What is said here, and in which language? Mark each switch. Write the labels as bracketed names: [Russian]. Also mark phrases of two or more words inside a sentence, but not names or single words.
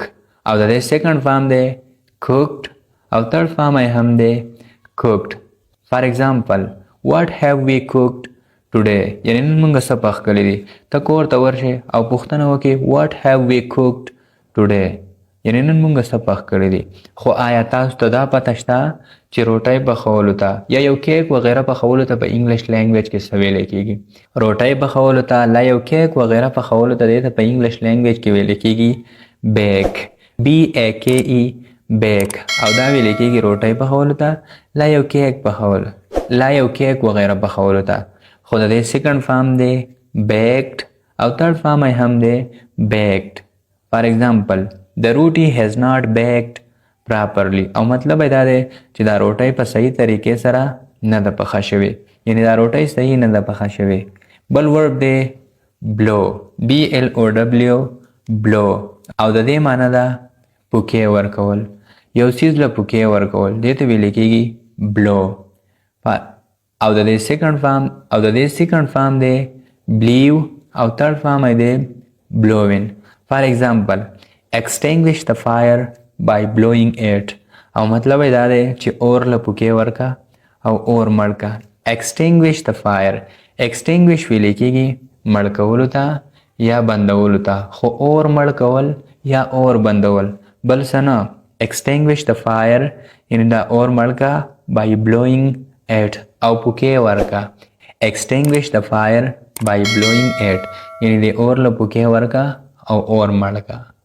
[Pashto] او د دې [English] second form [Pashto] دی cooked او [English] third form [Pashto] یې هم دی cooked. [English] for example what have we cooked today [Pashto] یعنی نن موږ څه پخ کړي دي. ته کور ته ورشې او پوښتنه وکړې [English] what have we cooked today [Pashto] یعنی نن موږ څه پخ کړي دي. خو آیا تاسو ته دا پته شته چې روټۍ پخولو ته یا یو کیک وغیره پخولو ته په [English] English language [Pashto] کې څه ویلی کېږي؟ روټۍ پخولو ته لا یو کیک وغیره پخولو ته دې ته په [English] English language [Pashto] کې ویلی کېږي [English] bake BAKE bake. [Pashto] او دا ویل کېږي روټۍ پخولو ته لا یو کیک پخولو لا یو کیک وغیره پخولو ته. خو د دې [English] second form [Pashto] دی بیکډ او [English] third form [Pashto] یې هم دی بیکډ. [English] for example the roti has not baked properly [Pashto] او مطلب یې دا دی چې دا روټۍ په صحیح طریقې سره نه ده پخه شوې، یعنی دا روټۍ صحیح نه ده پخه شوې. بل ورب دی [English] blow BLOW blow [Pashto] او د دې معنی ده پوکې ورکول، یو څیز له پوکې ورکول دې ته ویل کېږي blow. او د دې [English] second form [Pashto] دی blew او [English] third form [Pashto] یې دی blowing. [English] for example extinguish the fire by blowing it [Pashto] او مطلب یې دا دی چې اور له پوکې ورکا او اور مړ کا. [English] extinguish the fire extinguish [Pashto] ویل کېږي مړ کولو ته یا بندولو ته، خو اور مړ کول یا اور بندول بل څه نه. [English] extinguish the fire [Pashto] یعنی دا اور مړ کا [English] by blowing it [Pashto] او پوکې ورکا. [English] extinguish the fire by blowing it [Pashto] یعنی د اور له پوکې ورکا او اور مړ کا.